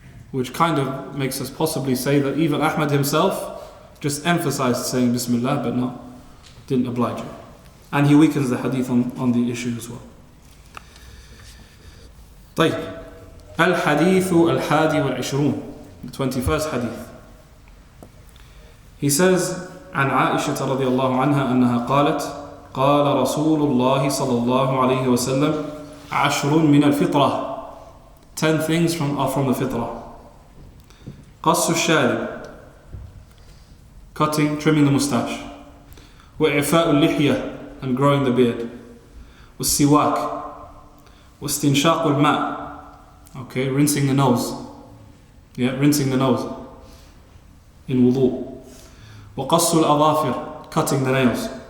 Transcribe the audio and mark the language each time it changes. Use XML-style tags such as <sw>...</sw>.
<en>Which kind of makes us possibly say that even Ahmad himself just emphasized saying Bismillah but didn't oblige it. And he weakens the hadith on the issue as well.</en> <ar>طيب. الحديث الحادي والعشرون,</ar> <en>the 21st hadith. He says</en> <ar>عن عائشة رضي الله عنها أنها قالت قال رسول الله صلى الله عليه وسلم عشر من الفطرة,</ar> <en>10 things are from the fitrah.</en> <ar>قص الشارب,</ar> <en>trimming the mustache.</en> <ar>وإعفاء اللحية,</ar> <en>and growing the beard.</en> <ar>والسواك, واستنشاق الماء,</ar> <en>rinsing the nose. Rinsing the nose in wudu.</en> <ar>وقص الأظافر,</ar> <en>cutting the nails.</en>